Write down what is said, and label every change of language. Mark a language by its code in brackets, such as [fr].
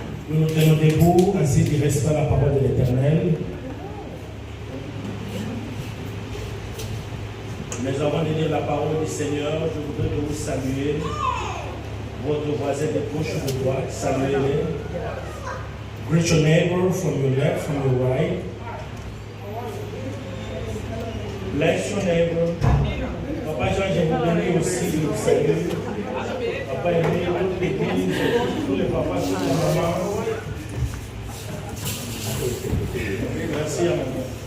[fr] Nous nous tenons debout, ainsi qu'il restera la parole de l'Éternel. Mais avant de lire la parole du Seigneur, je voudrais vous saluer. Votre voisin de gauche ou de droite, saluez-les. [en] Greet your neighbor from your left, from your right. Bless your neighbor. [fr] Papa Jean, je vous donne aussi le salut. Papa Émile, toute l'église, tous les papas, toutes les mamans. Merci à maman.